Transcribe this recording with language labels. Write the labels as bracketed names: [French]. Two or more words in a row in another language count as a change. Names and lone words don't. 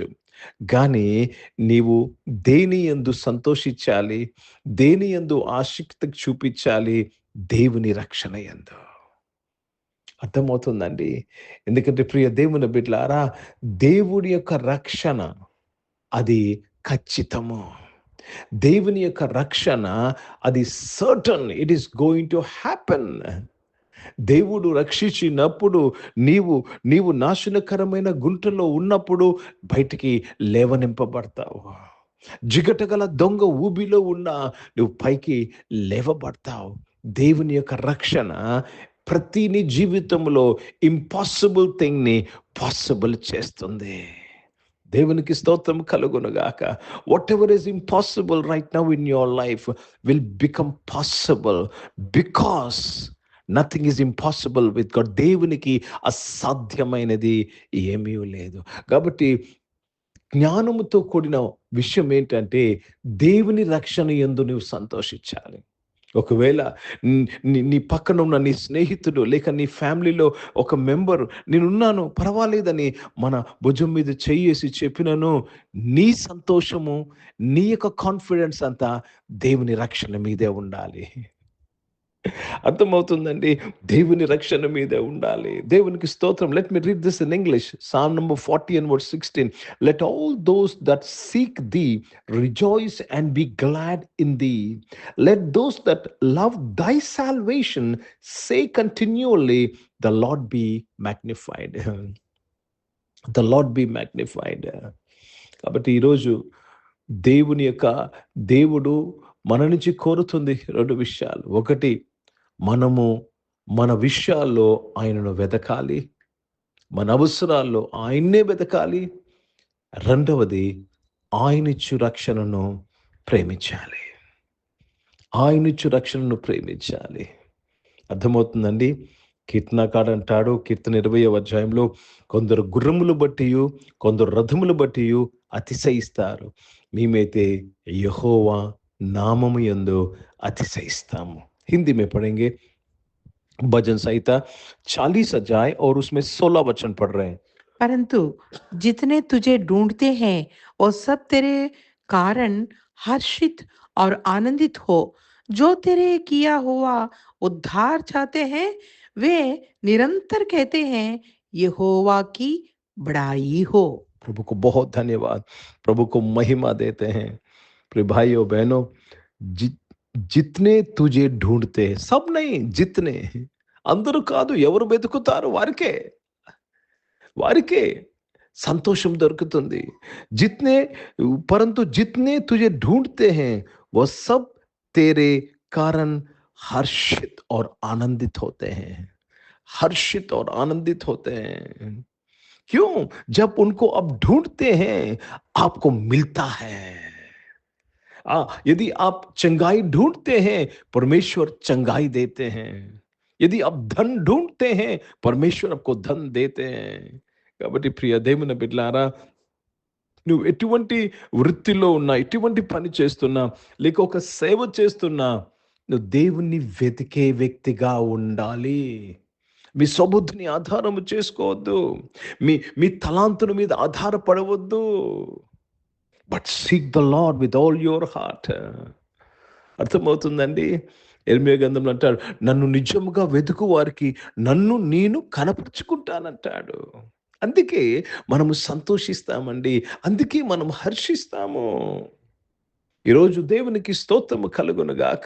[Telugu] కానీ నీవు దేని యందు సంతోషించాలి, దేని యందు ఆసక్తి చూపించాలి? దేవుని రక్షణ యందు. అర్థమవుతుందండి? ఎందుకంటే ప్రియ దేవుని బిడ్డలారా, దేవుడి యొక్క రక్షణ అది ఖచ్చితము. దేవుని యొక్క రక్షణ అది [English] certain, it is going to happen. [Telugu] దేవుడు రక్షించినప్పుడు నీవు నాశనకరమైన గుంటలో ఉన్నప్పుడు బయటికి లేవనింపబడతావు. జిగటగల దొంగ ఊబిలో ఉన్న నువ్వు పైకి లేవబడతావు. దేవుని యొక్క రక్షణ ప్రతి నీ జీవితంలో [English] impossible thingని [Telugu] పాసిబుల్ చేస్తుంది. దేవునికి స్తోత్రం కలుగునుగాక. [English] Whatever is impossible right now in your life will become possible because nothing is impossible with God. [Telugu] దేవునికి అసాధ్యమైనది ఏమీ లేదు. కాబట్టి జ్ఞానముతో కూడిన విషయం ఏంటంటే, దేవుని రక్షణ యందు నువ్వు సంతోషించాలి. ఒకవేళ నీ పక్కన ఉన్న నీ స్నేహితుడు లేక నీ ఫ్యామిలీలో ఒక మెంబర్ నేనున్నాను పర్వాలేదని మన భుజం మీద చెయ్యేసి చెప్పినను, నీ సంతోషము, నీ యొక్క కాన్ఫిడెన్స్ అంతా దేవుని రక్షణ మీదే ఉండాలి. అర్థమవుతుందండి? దేవుని రక్షణ మీదే ఉండాలి. దేవునికి స్తోత్రం. [English] Let me read this in English. Psalm number 40 and verse 16. Let all those that seek thee rejoice and be glad in thee. Let those that love thy salvation say continually, the Lord be magnified. The Lord be magnified. [Telugu] కాబట్టి ఈరోజు దేవుడు మన నుంచి కోరుతుంది రెండు విషయాలు. ఒకటి, మనము మన విషయాల్లో ఆయనను వెతకాలి, మన అవసరాల్లో ఆయన్నే వెతకాలి. రెండవది, ఆయనిచ్చు రక్షణను ప్రేమించాలి. ఆయనిచ్చు రక్షణను ప్రేమించాలి. అర్థమవుతుందండి? కీర్తనకాడు అంటాడు, కీర్తన 20వ అధ్యాయంలో, కొందరు గుర్రములు బట్టియు కొందరు రథములు బట్టియు అతిశయిస్తారు, మేమైతే యెహోవా నామము యందు అతిశయిస్తాము. [Hindi] हिंदी में पढ़ेंगे. भजन संहिता 40 अध्याय और उसमें 16 वचन पढ़ रहे हैं. परंतु जितने तुझे ढूंढते हैं वो सब तेरे कारण हर्षित और आनंदित हो। जो तेरे किया हुआ उद्धार चाहते हैं वे निरंतर कहते हैं यहोवा की बड़ाई हो। प्रभु को बहुत धन्यवाद. प्रभु को महिमा देते हैं. प्रिय भाइयों बहनों, जितने तुझे ढूंढते, सब नहीं, जितने, [Telugu] అందరూ కాదు, ఎవరు వెతుకుతారు వారికే వారికే సంతోషం దొరుకుతుంది. [Hindi] जितने परंतु जितने तुझे ढूंढते हैं वो सब तेरे कारण हर्षित और आनंदित होते हैं. हर्षित और आनंदित होते हैं. क्यों? जब उनको अब ढूंढते हैं आपको मिलता है. यदि आप चंगाई ढूंढते हैं परमेश्वर चंगाई देते हैं. यदि आप धन ढूंढते हैं परमेश्वर आपको धन देते हैं. [Telugu] కాబట్టి ప్రియ దేవుని బిడ్డలారా, నువ్వు ఎటువంటి వృత్తిలో ఉన్నా, ఎటువంటి పని చేస్తున్నా, లేక ఒక సేవ చేస్తున్నా, నువ్వు దేవుణ్ణి వెతికే వ్యక్తిగా ఉండాలి. మీ సబుద్ధిని ఆధారము చేసుకోవద్దు. మీ మీ తలాంతుల మీద ఆధారపడవద్దు. [English] But seek the Lord with all your heart. [Telugu] అర్థమవుతుందండి? ఇర్మియా గ్రంథంలో అంటాడు, నన్ను నిజముగా వెతుకు వారికి నన్ను నేను కనపరుచుకుంటానంటాడు. అందుకే మనము సంతోషిస్తామండి. అందుకే మనం హర్షిస్తాము. ఈరోజు దేవునికి స్తోత్రము కలుగునుగాక.